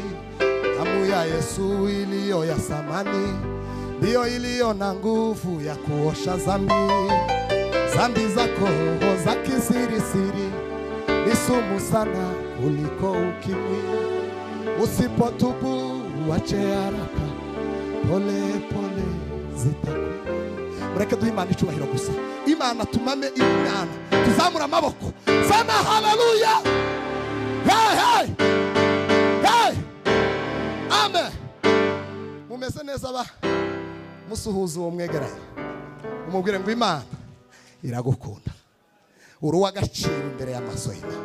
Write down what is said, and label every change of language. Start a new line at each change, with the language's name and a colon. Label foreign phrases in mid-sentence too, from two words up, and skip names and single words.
Swahili: Damu ya Yesu iliyo ya samani, ndio iliyo na nguvu ya kuosha dhambi. Dhambi zako za kisirisiri ni sumu sana kuliko ukimwi. Usipotubu uache haraka, pole pole zitakuwa.
Kinyarwanda: Mureke duhe Imana icyubahiro gusa. Imana tumame Imana, tuzamura amaboko, sana haleluya. Hey hey hey, amen. Mumeze neza ba musuhuza uwo mwegeranye, umubwire ngo Imana iragukunda, uruwa gaciro imbere y'amaso y'Imana.